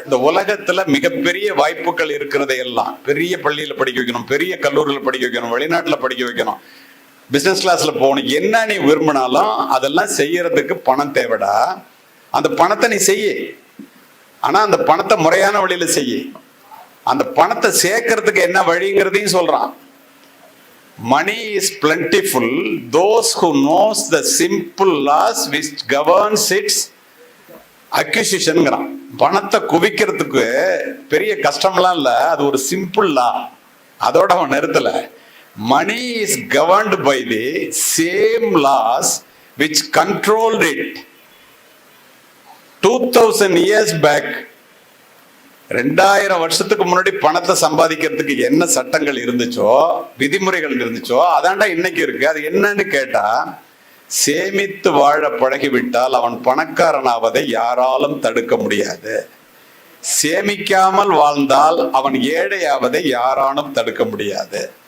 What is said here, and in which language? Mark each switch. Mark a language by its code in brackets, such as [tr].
[ta] இந்த உலகத்துல மிகப்பெரிய வாய்ப்புகள் இருக்கிறதை எல்லாம், பெரிய பள்ளியில படிக்க வைக்கணும், பெரிய கல்லூரியில் படிக்க வைக்கணும், வெளிநாட்டுல படிக்க வைக்கணும், பிசினஸ் கிளாஸ்ல போகணும், என்ன நீ விரும்பினாலும் அதெல்லாம் செய்யறதுக்கு பணம் தேவைடா. அந்த பணத்தை நீ செய்ய, ஆனா அந்த பணத்தை முறையான வழியில செய்ய. அந்த பணத்தை சேர்க்கறதுக்கு என்ன வழிங்கிறதையும் சொல்றான். [en] Money is plentiful. Those who knows the simple laws which governs its acquisition. [ta] பணத்தை குவிக்கிறதுக்கு பெரிய கஷ்டம்லாம் இல்ல, அது ஒரு சிம்பிள் லா. அதோட அவன் நிறுத்தல. [en] Money is governed by the same laws which controlled it 2000 years back. [ta] 2000 வருஷத்துக்கு முன்னாடி பணத்தை சம்பாதிக்கிறதுக்கு என்ன சட்டங்கள் இருந்துச்சோ, விதிமுறைகள் இருந்துச்சோ, அதாண்டா இன்னைக்கு இருக்கு. அது என்னன்னு கேட்டா, சேமித்து வாழ பழகிவிட்டால் அவன் பணக்காரனாவதை யாராலும் தடுக்க முடியாது. சேமிக்காமல் வாழ்ந்தால் அவன் ஏழையாவதை யாராலும் தடுக்க முடியாது.